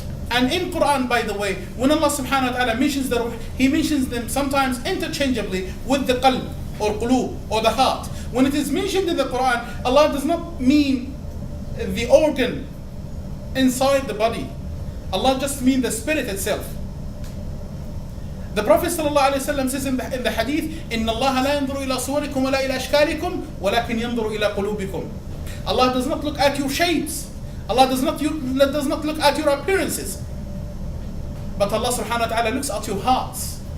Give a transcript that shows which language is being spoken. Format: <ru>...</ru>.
<en>And in Quran, by the way, when Allah subhanahu wa ta'ala mentions the ruh, He mentions them sometimes interchangeably with the qalb or qulub or the heart. When it is mentioned in the Quran, Allah does not mean the organ inside the body. Allah just means the spirit itself. The Prophet ﷺ says in the hadith,</en> <ar>إِنَّ اللَّهَ لَا يَنْظُرُ إِلَى صُوَرِكُمْ وَلَا إِلَى أَشْكَالِكُمْ وَلَكِنْ يَنْظُرُ إِلَى قُلُوبِكُمْ.</ar> <en>Allah does not look at your shapes. Allah does not look at your appearances. But Allah subhanahu wa ta'ala looks at your hearts.</en>